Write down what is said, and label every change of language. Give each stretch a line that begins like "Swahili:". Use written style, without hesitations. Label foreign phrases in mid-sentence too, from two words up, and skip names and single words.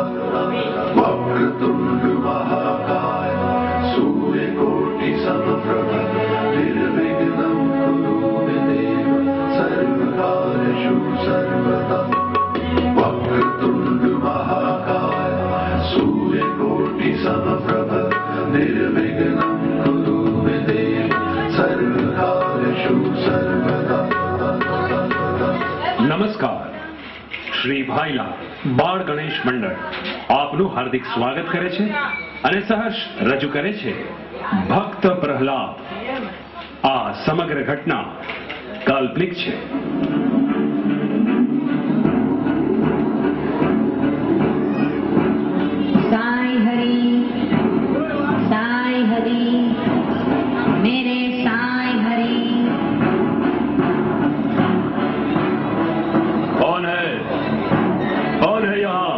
Sanskrit: वक्रतुण्ड महाकाय सूर्यकोटि समप्रभ निर्विघ्नं कुरु मे देव सर्वकार्येषु सर्वदा। वक्रतुण्ड महाकाय सूर्यकोटि समप्रभ निर्विघ्नं कुरु मे देव सर्वकार्येषु सर्वदा।
Gujarati: નમસ્કાર, શ્રી ભાઈલા બાળ ગણેશ મંડળ આપનું હાર્દિક સ્વાગત કરે છે અને સહર્ષ રજૂ કરે છે ભક્ત પ્રહલાદ. આ સમગ્ર ઘટના કાલ્પનિક છે.
Hindi: साईं हरि मेरे साईं हरि। कौन है यहाँ?